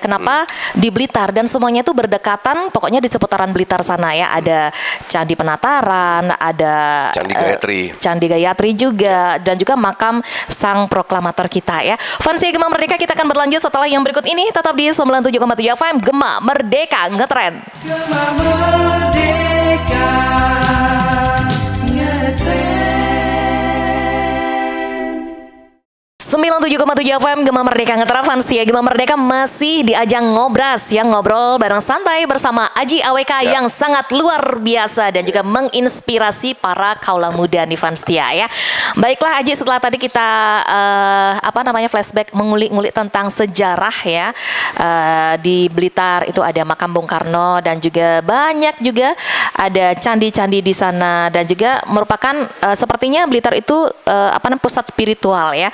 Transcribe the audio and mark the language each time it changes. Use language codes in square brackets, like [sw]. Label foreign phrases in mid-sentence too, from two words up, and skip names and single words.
[id] Kenapa di Blitar dan semuanya itu berdekatan, pokoknya di seputaran Blitar sana ya. Ada Candi Penataran, ada Candi Gayatri. Candi Gayatri juga, dan juga makam sang proklamator kita ya. Fans Setia Gema Merdeka, kita akan berlanjut setelah yang berikut ini. Tetap di 97,7 FM Gema Merdeka Ngetren. Gema Merdeka Ngetren. 97,7 FM Gema Merdeka Ngetren. Fans Setia Gema Merdeka masih di ajang ngobras yang ngobrol bareng santai bersama Aji AWK yang sangat luar biasa dan juga menginspirasi para kaula muda nih fans Setia ya. Baiklah Aji, setelah tadi kita flashback, mengulik-ngulik tentang sejarah ya, di Blitar itu ada makam Bung Karno dan juga banyak juga ada candi-candi di sana, dan juga merupakan sepertinya Blitar itu pusat spiritual ya.